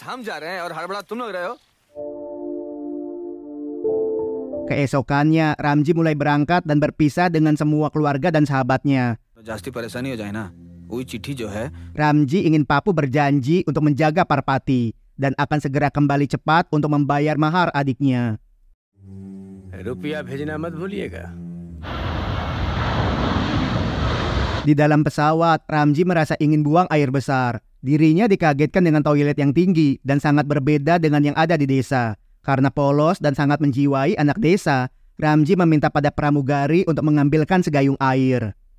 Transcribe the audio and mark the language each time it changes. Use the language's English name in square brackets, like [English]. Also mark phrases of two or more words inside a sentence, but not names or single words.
[Indonesian] Keesokannya, Ramji mulai berangkat dan berpisah dengan semua keluarga dan sahabatnya. Ramji ingin Papu berjanji untuk menjaga Parpati dan akan segera kembali cepat untuk membayar mahar adiknya. [Hindi] रुपया भेजना मत भूलिएगा. [Indonesian] Di dalam pesawat, Ramji merasa ingin buang air besar. Dirinya dikagetkan dengan toilet yang tinggi dan sangat berbeda dengan yang ada di desa. Karena polos dan sangat menjiwai anak desa, Ramji meminta pada pramugari untuk mengambilkan segayung air.